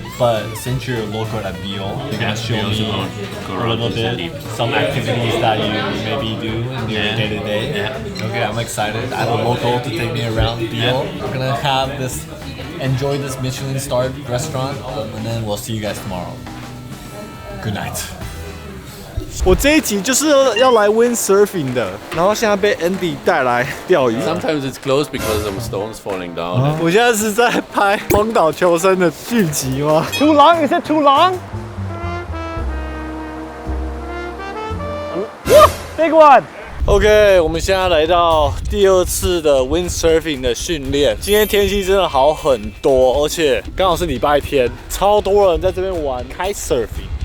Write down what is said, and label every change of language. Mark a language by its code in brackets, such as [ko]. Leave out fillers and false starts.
[en] But since you're local at Biol, you're gonna show me go a little bit some activities that you maybe do in your day to day. Yeah. Okay, I'm excited. I have a local to take me around Biol. We're gonna enjoy this Michelin-starred restaurant, and then we'll see you guys tomorrow. Good night. [zh] 我这一集就是要来 windsurfing 的，然后现在被 Andy 带来釣魚。 [en] Sometimes it's closed because of stones falling down. [zh] 我现在是在拍荒島求生的劇集嗎？土狼，你是土狼？哇 ， [en] Big one。 [zh] OK， 我們現在來到第2次的 windsurfing 的訓練。今天天氣真的好很多，而且剛好是禮拜天，超多人在這邊玩 kitesurfing。